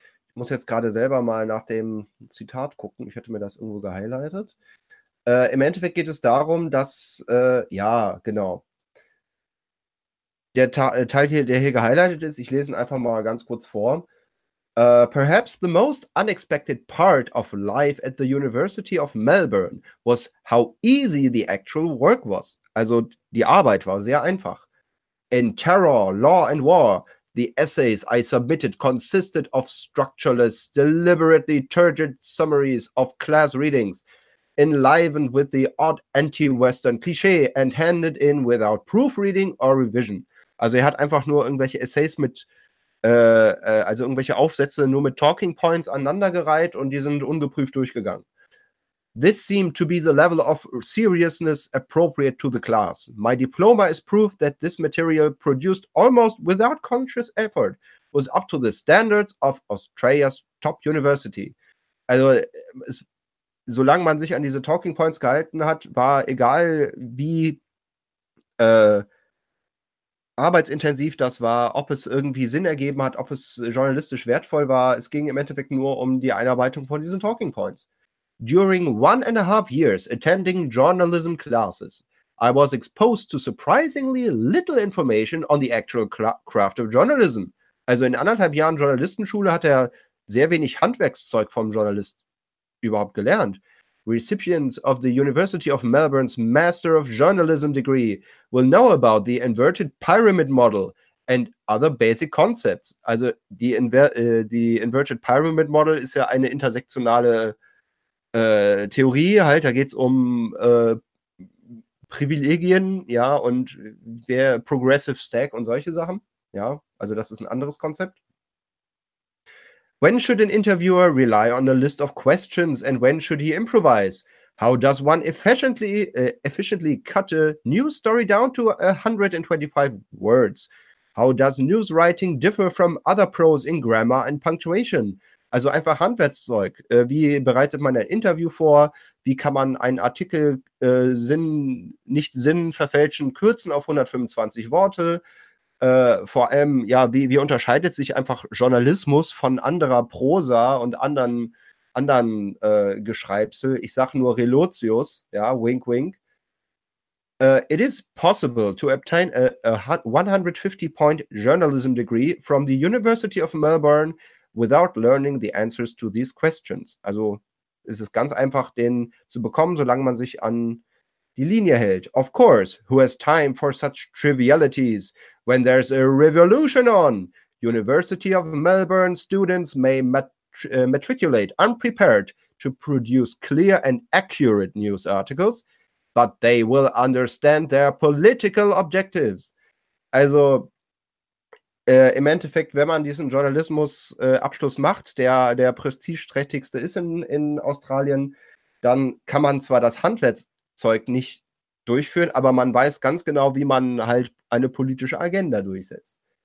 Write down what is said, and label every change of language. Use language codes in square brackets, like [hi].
[de] Ich muss jetzt gerade selber mal nach dem Zitat gucken. Ich hätte mir das irgendwo gehighlightet. Im Endeffekt geht es darum, dass, der Teil hier, der hier gehighlightet ist, ich lese ihn einfach mal ganz kurz vor. [en] Perhaps the most unexpected part of life at the University of Melbourne was how easy the actual work was. [de] Also die Arbeit war sehr einfach. [en] In Terror, Law and War, the essays I submitted consisted of structureless, deliberately turgid summaries of class readings, enlivened with the odd anti-Western cliché and handed in without proofreading or revision. [de] Also er hat einfach nur irgendwelche Essays irgendwelche Aufsätze nur mit Talking Points aneinandergereiht und die sind ungeprüft durchgegangen. [en] This seemed to be the level of seriousness appropriate to the class. My diploma is proof that this material, produced almost without conscious effort, was up to the standards of Australia's top university. [de] Also, solange man sich an diese Talking Points gehalten hat, war egal, wie arbeitsintensiv das war, ob es irgendwie Sinn ergeben hat, ob es journalistisch wertvoll war. Es ging im Endeffekt nur um die Einarbeitung von diesen Talking Points. [en] During 1.5 years attending journalism classes, I was exposed to surprisingly little information on the actual craft of journalism. [de] Also in 1.5 Jahren Journalistenschule hat er sehr wenig Handwerkszeug vom Journalist überhaupt gelernt. [en] Recipients of the University of Melbourne's Master of Journalism degree will know about the inverted pyramid model and other basic concepts. [de] Also the inverted pyramid model ist ja eine intersektionale Theorie, halt, da geht es um Privilegien, ja, und der Progressive Stack und solche Sachen, ja, also das ist ein anderes Konzept. [en] When should an interviewer rely on a list of questions and when should he improvise? How does one efficiently cut a news story down to 125 words? How does news writing differ from other prose in grammar and punctuation? [de] Also einfach Handwerkszeug. Wie bereitet man ein Interview vor? Wie kann man einen Artikel nicht sinnverfälschend kürzen auf 125 Worte? Vor allem, ja, wie unterscheidet sich einfach Journalismus von anderer Prosa und anderen Geschreibsel? Ich sage nur Relotius, ja, wink, wink. [en] It is possible to obtain a 150-point journalism degree from the University of Melbourne without learning the answers to these questions. [de] Also ist es ganz einfach, den zu bekommen, solange man sich an die Linie hält. [en] Of course, who has time for such trivialities when there's a revolution on? University of Melbourne students may matriculate unprepared to produce clear and accurate news articles, but they will understand their political objectives. Also [de] Im Endeffekt, wenn man diesen Journalismus-Abschluss macht, der prestigeträchtigste ist in Australien, dann kann man zwar das Handwerkszeug nicht durchführen, aber man weiß ganz genau, wie man halt eine politische Agenda durchsetzt.